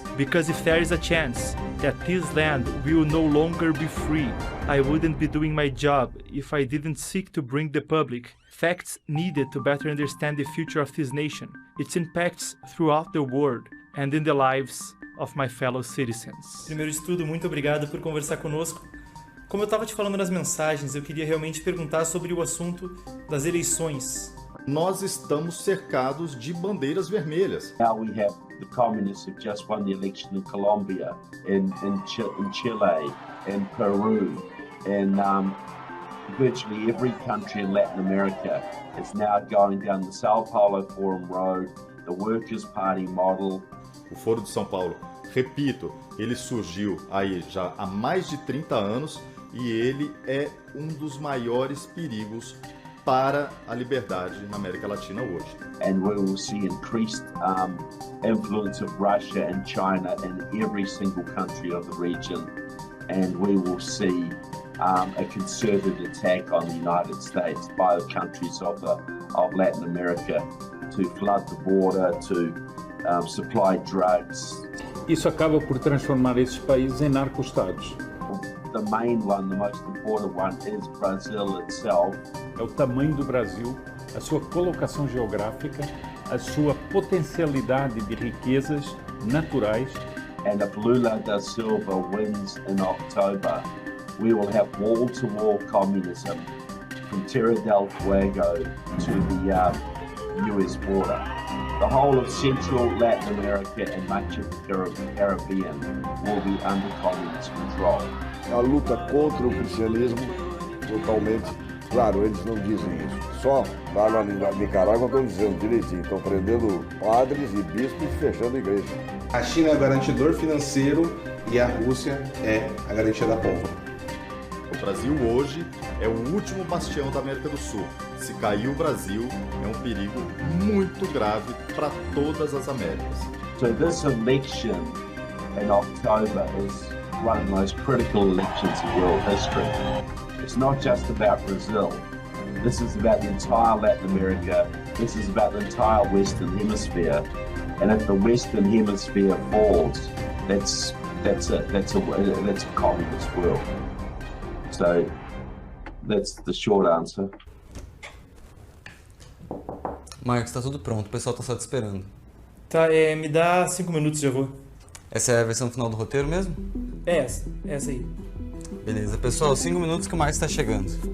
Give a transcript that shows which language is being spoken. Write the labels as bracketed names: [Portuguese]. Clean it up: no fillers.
[English] Because if there is a chance that this land will no longer be free, I wouldn't be doing my job if I didn't seek to bring the public facts needed to better understand the future of this nation, its impacts throughout the world, and in the lives of my fellow citizens. [Portuguese] Primeiro de tudo, muito obrigado por conversar conosco. Como eu estava te falando nas mensagens, eu queria realmente perguntar sobre o assunto das eleições. Nós estamos cercados de bandeiras vermelhas. [English] Now we have the communists who just won the election in Colombia, in Chile, in Peru, and virtually every country in Latin America is now going down the Sao Paulo Forum Road, the Workers' Party model. [Portuguese] O Foro de São Paulo, repito, ele surgiu aí já há mais de 30 anos e ele é um dos maiores perigos para a liberdade na América Latina hoje. [English] And we will see increased influence of Russia and China in every single country of the region. And we will see a concerted attack on the United States by the countries of Latin America to flood the border, to supply drugs. [Portuguese] Isso acaba por transformar esses países em narco-estados. [English] The main one, the most important one, is Brazil itself. [Portuguese] É o tamanho do Brasil, a sua colocação geográfica, a sua potencialidade de riquezas naturais. [English] And if Lula da Silva wins in October, we will have wall-to-wall communism from Terra del Fuego to the US border. The whole of Central Latin America and much of the Caribbean will be under communist control. [Portuguese] A luta contra o cristianismo, totalmente, claro, eles não dizem isso. Só lá na Nicarágua estão dizendo direitinho, estão prendendo padres e bispos e fechando igreja. A China é o garantidor financeiro e a Rússia é a garantia da pólvora. O Brasil hoje é o último bastião da América do Sul. Se cair o Brasil, é um perigo muito grave para todas as Américas. [English] So this election in October is one of the most critical elections in world history. It's not just about Brazil. This is about the entire Latin America. This is about the entire Western Hemisphere. And if the Western Hemisphere falls, that's it. That's a communist world. So that's the short answer. [Portuguese] Marcos, tá tudo pronto. O pessoal tá só te esperando. Tá, me dá 5 minutos, já vou. Essa é a versão final do roteiro mesmo? É essa aí. Beleza, pessoal, 5 minutos que o Marcos está chegando.